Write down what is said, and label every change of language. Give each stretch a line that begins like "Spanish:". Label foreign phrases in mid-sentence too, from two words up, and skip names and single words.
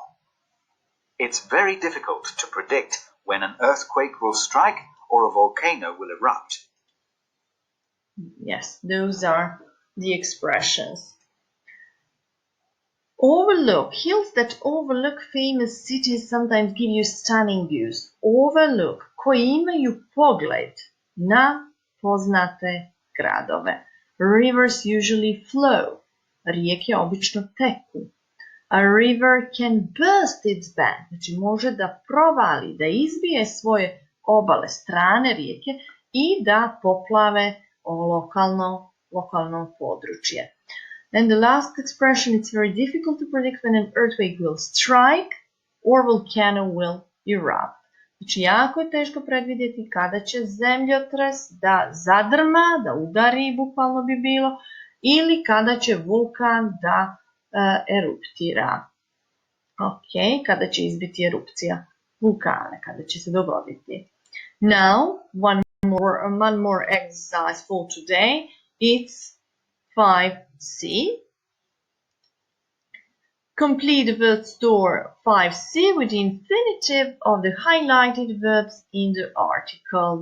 English: It's very difficult to predict when an earthquake will strike or a volcano will erupt. Yes, those are the expressions. Overlook. Hills that overlook famous cities sometimes give you stunning views. Overlook.
Bosnian: Koji imaju pogled na poznate gradove.
English: Rivers usually flow.
Bosnian: Rijeke obično teku.
English: A river can burst its bank.
Bosnian: Znači može da provali, da izbije svoje obale, strane rijeke i da poplave lokalno područje. And the last expression, it's very difficult to predict when an earthquake will strike or volcano will erupt. Znači, jako je teško predvidjeti kada će zemljotres da zadrma, da udari, bukvalno bi bilo, ili kada će vulkan da eruptira. Ok, kada će izbiti erupcija vulkana, kada će se dogoditi.
English: Now, one more exercise for today. It's 5C. Complete the word store 5C with the infinitive of the highlighted verbs in the article.